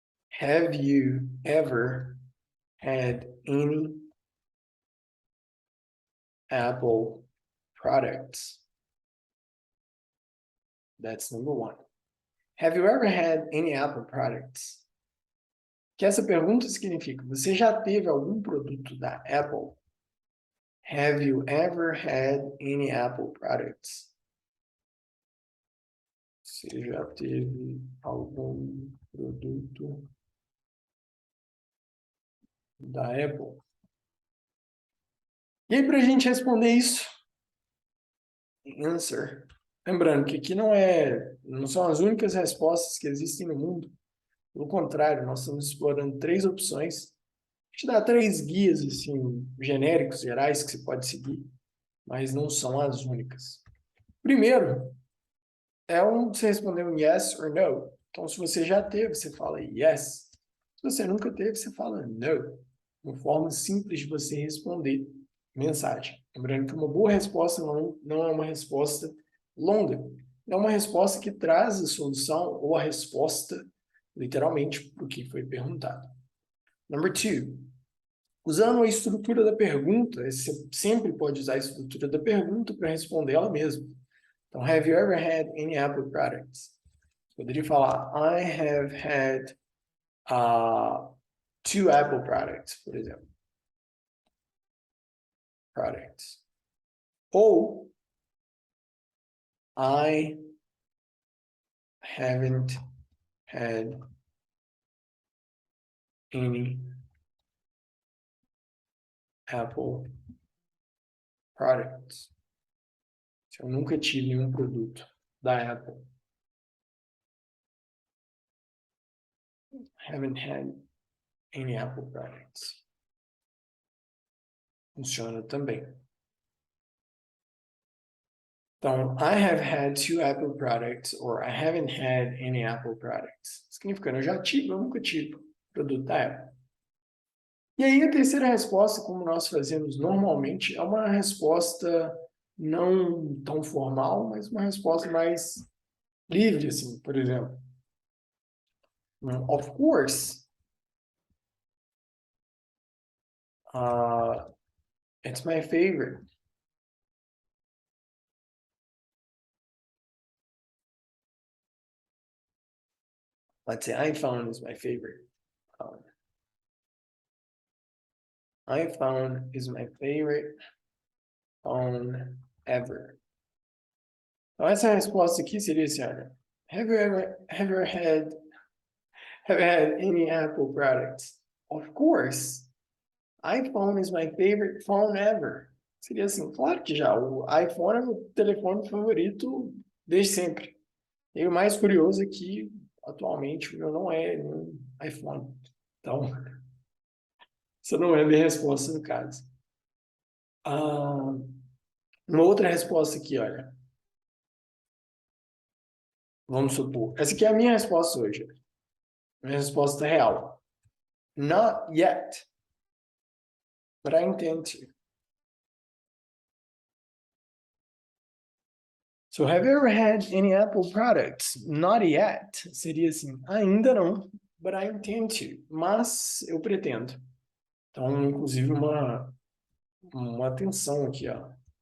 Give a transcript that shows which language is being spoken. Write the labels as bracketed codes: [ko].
[en] Have you ever had any Apple products? That's number one. Have you ever had any Apple products? [pt] Que essa pergunta significa, você já teve algum produto da Apple? [en] Have you ever had any Apple products? [pt] Você já teve algum produto da Apple? E aí, para a gente responder isso, [en] answer. [pt] Lembrando que aqui não são as únicas respostas que existem no mundo. Pelo contrário, nós estamos explorando 3 opções. A gente dá 3 guias assim, genéricos, gerais, que você pode seguir, mas não são as únicas. Primeiro, você responder um [en] yes or no. [pt] Então, se você já teve, você fala yes. Se você nunca teve, você fala no. Uma forma simples de você responder mensagem. Lembrando que uma boa resposta não é uma resposta longa. é uma resposta que traz a solução ou a resposta, literalmente, para o que foi perguntado. [en] Number 2. [pt] Usando a estrutura da pergunta, você sempre pode usar a estrutura da pergunta para responder ela mesma. Então, [en] have you ever had any Apple products? [pt] Poderia falar, [en] I have had 2 Apple products, [pt] por exemplo. [en] Products. [pt] Ou, [en] I haven't had any Apple products. [pt] Eu nunca tive nenhum produto da Apple. [en] Haven't had any Apple products. [pt] Funciona também. Então, [en] I have had 2 Apple products, or I haven't had any Apple products. [pt] Significando, eu já tive, eu nunca tive produto da Apple. E aí, a terceira resposta, como nós fazemos normalmente, é uma resposta não tão formal, mas uma resposta mais livre, assim, por exemplo. [en] Of course, it's my favorite. Let's say iPhone is my favorite. iPhone is my favorite phone ever. [pt] Então, essa resposta aqui seria assim, olha, [en] have you had any Apple products? Of course. iPhone is my favorite phone ever. [pt] Seria assim, claro que já. O iPhone é o telefone favorito desde sempre. E o mais curioso é que, atualmente, o meu não é um iPhone. Então, essa não é a minha resposta no caso. Uma outra resposta aqui, olha. Vamos supor. Essa aqui é a minha resposta hoje. Minha resposta real. [en] Not yet. But I intend to. So, have you ever had any Apple products? Not yet. [pt] Seria assim, ainda não, [en] but I intend to. [pt] Mas eu pretendo. Então, inclusive, uma atenção aqui, ó.